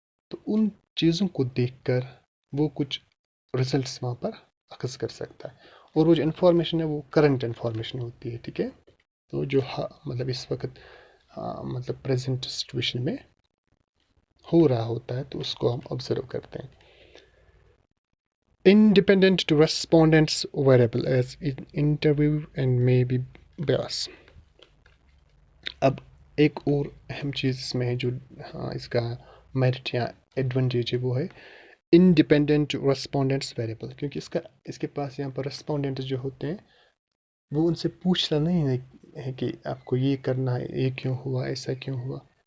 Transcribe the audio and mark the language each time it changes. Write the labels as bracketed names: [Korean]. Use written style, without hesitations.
[Urdu] تو ان چیزوں کو دیکھ کر وہ کچھ ریزلٹس وہاں پر اخذ کر سکتا ہے. اور وہ جو انفارمیشن ہے وہ کرنٹ انفارمیشن ہوتی ہے. ٹھیک ہے، تو جو مطلب اس وقت مطلب پریزنٹ سچویشن میں ہو رہا ہوتا ہے تو اس کو ہم آبزرو کرتے ہیں. [English] Independent to respondents variable as in interview and may be bias. [Urdu] اب ایک اور اہم چیز اس میں ہے جو اس کا میرٹ یا ایڈوانٹیج ہے، وہ ہے انڈیپینڈنٹ رسپونڈنٹس ویریبل. کیونکہ اس کے پاس یہاں پر رسپونڈنٹس جو ہوتے ہیں وہ ان سے پوچھنا نہیں ہے کہ آپ کو یہ کرنا ہے، یہ کیوں ہوا، ایسا کیوں ہوا.